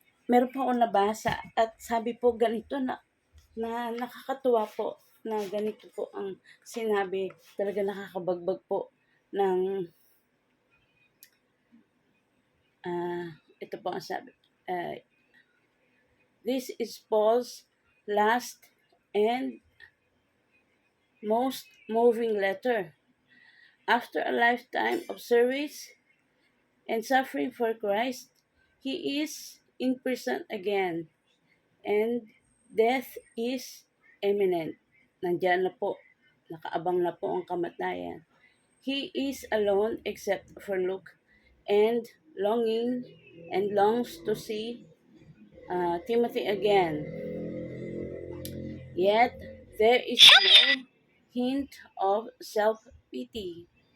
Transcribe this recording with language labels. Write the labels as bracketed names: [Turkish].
[Filipino] Meron pa akong nabasa at sabi po ganito na nakakatuwa po na ganito po ang sinabi. Talaga nakakabagbag po ng ito po ang sabi. [English] This is Paul's last and most moving letter. After a lifetime of service and suffering for Christ, he is in prison again, and death is imminent. [Filipino] Nandiyan na po, nakaabang na po ang kamatayan. [English] He is alone except for Luke, and longs to see Timothy again. Yet there is no hint of self-pity.